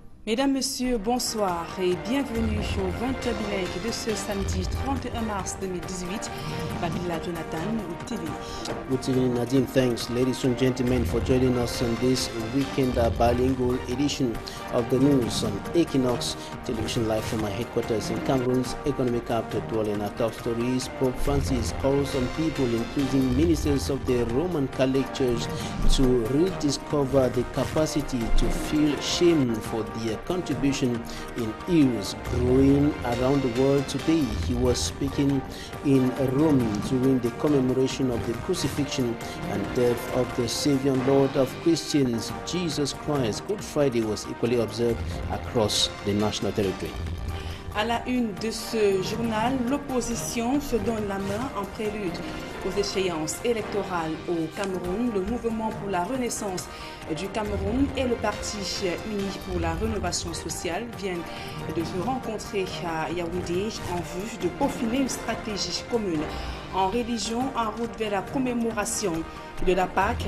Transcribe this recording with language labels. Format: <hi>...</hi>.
<fr>Mesdames, Messieurs, bonsoir et bienvenue au 20h direct de ce samedi 31 mars 2018. Babila Jonathan, TV.</fr> <en>Good evening, Nadim. Thanks, ladies and gentlemen, for joining us on this weekend bilingual edition of the news on Equinox Television, live from our headquarters in Cameroon's economic capital, Douala. In our top stories, Pope Francis calls on people, including ministers of the Roman Catholic Church, to rediscover the capacity to feel shame for their contribution in ills growing around the world. Today, he was speaking in Rome during the commemoration of the crucifixion and death of the Savior and Lord of Christians, Jesus Christ. Good Friday was equally observed across the national territory.</en> <fr>À la une de ce journal, l'opposition se donne la main en prélude aux échéances électorales au Cameroun. Le mouvement pour la renaissance du Cameroun et le Parti uni pour la rénovation sociale viennent de se rencontrer à Yaoundé en vue de peaufiner une stratégie commune en religion en route vers la commémoration de la Pâque.</fr>